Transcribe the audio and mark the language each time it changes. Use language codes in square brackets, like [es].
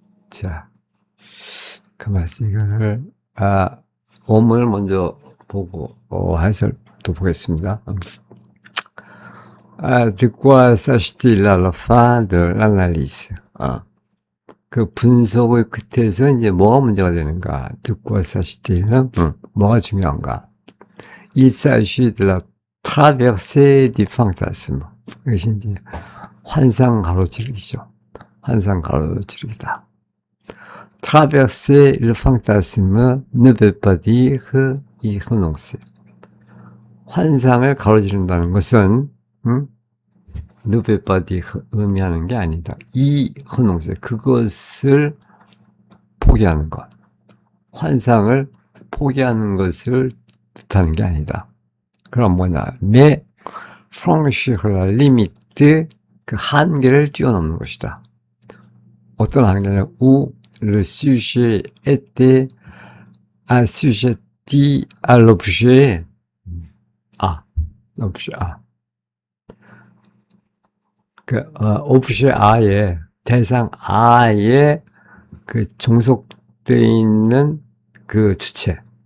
[ko] 자, 그 말씀 이거를 원문을 먼저 보고 해설도 보겠습니다. [fr] De quoi s'agit-il à la fin de l'analyse? [ko] 그 분석의 끝에서 이제 뭐가 문제가 되는가? [fr] De quoi s'agit-il? [ko] 뭐가 중요한가? [fr] Il s'agit de la traversée du fantasme. [ko] 이것이 이제 환상 가로지르기죠. 환상 가로지르기다. [fr] Traverser le fantasme ne veut pas dire y renoncer. [ko] 환상을 가로지른다는 것은 [fr] ne veut pas dire [ko] 의미하는 게 아니다. [fr] y renoncer, [ko] 그것을 포기하는 것. 환상을 포기하는 것을 뜻하는 게 아니다. 그럼 뭐냐? [fr] mais franchir la limite, [ko] 그 한계를 뛰어넘는 것이다. 어떤 한계냐? [fr] où le sujet était assujetti à l'objet A. l'objet A. [ko] 그 objet A에, 대상 A에 그 종속되어 있는 그 주체.